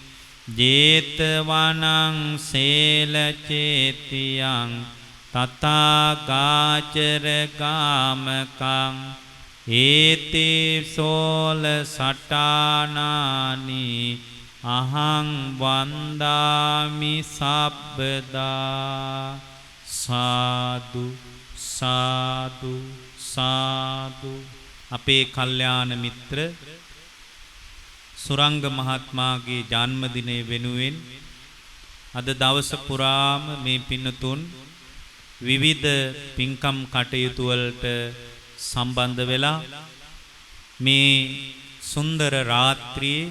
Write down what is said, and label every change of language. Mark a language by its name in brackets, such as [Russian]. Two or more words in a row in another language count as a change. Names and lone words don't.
[Pali] ජේතවනං සේල චේතියං තථාගාචර ගාමකං ඒතේ සෝල සටානානි අහං වන්දාමි සබ්බදා [Sinhala] සාදු සාදු සාදු අපේ කල්යාණ මිත්‍ර සුරංග මහත්මයාගේ ජන්මදිනය වෙනුවෙන් අද දවස පුරාම මේ පින්නතුන් විවිධ පින්කම් කටයුතු වලට සම්බන්ධ වෙලා මේ සුන්දර රාත්‍රියේ